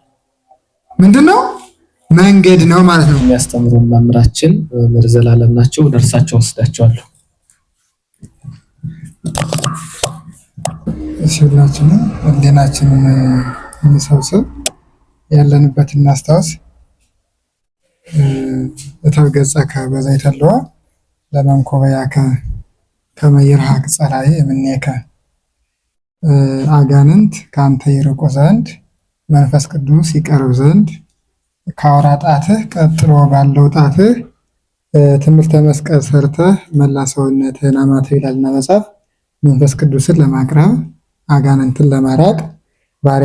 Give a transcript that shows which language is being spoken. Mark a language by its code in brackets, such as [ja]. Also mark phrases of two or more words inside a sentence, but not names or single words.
[am] መንገድ ነው ማለት ነው። የሚያስተምሩን መምህራችን መምህር ዘላለም ናቸው። ደርሳቸው ወስዳቸዋለሁ። ሁላችንም ህሊናችንን እንሰብስብ፣ ያለንበትን እናስታውስ። [gez] እተው ገጸከ በዘይተለዋ ለመንኮበያከ ከመ ይርሐቅ ጸላኢ እምኔከ። [am] አጋንንት ከአንተ ይርቁ ዘንድ መንፈስ ቅዱስ ይቀርብ ዘንድ ከአውራ ጣትህ ቀጥሎ ባለው ጣትህ ትምህርተ መስቀል ሰርተህ መላ ሰውነትህን አማትብ ይላልና መጽሐፍ። መንፈስ ቅዱስን ለማቅረብ አጋንንትን ለማራቅ ባሪያ